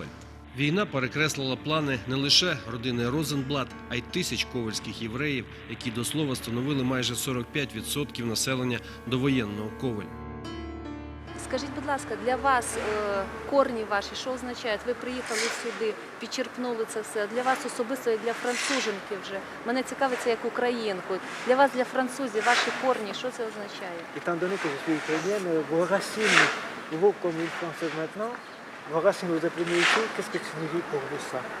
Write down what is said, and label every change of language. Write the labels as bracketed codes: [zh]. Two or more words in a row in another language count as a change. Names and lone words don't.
[uk] Війна перекреслила плани не лише родини Розенблат, а й тисяч ковельських євреїв, які до слова становили майже 45% населення довоєнного Ковеля. Скажіть, будь ласка, для вас корні ваші, що означають? Ви приїхали сюди, підчерпнули це все. Для вас особисто і для француженки вже. Мене цікавить це як українку. Для вас, для французів, ваші корні, що це означає? [fr] Étant donné que je suis ukrainienne, vos racines, vous comme une française maintenant, vos racines vous appelez ici, qu'est-ce que signifie pour vous ça?